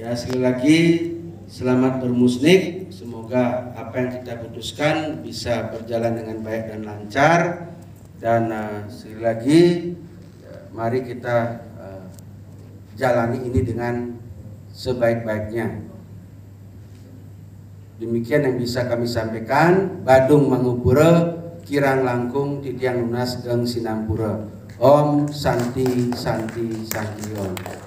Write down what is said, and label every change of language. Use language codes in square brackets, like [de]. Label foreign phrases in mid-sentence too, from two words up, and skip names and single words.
[id] Sekali lagi selamat bermusnik. Semoga semoga apa yang kita putuskan bisa berjalan dengan baik dan lancar. Dan sekali lagi mari kita jalani ini dengan sebaik-baiknya. Demikian yang bisa kami sampaikan. [ban] Badung Mangupura, kirang langkung titiang lunas geng sinampura. [sa] Om Santi Santi Santi Om.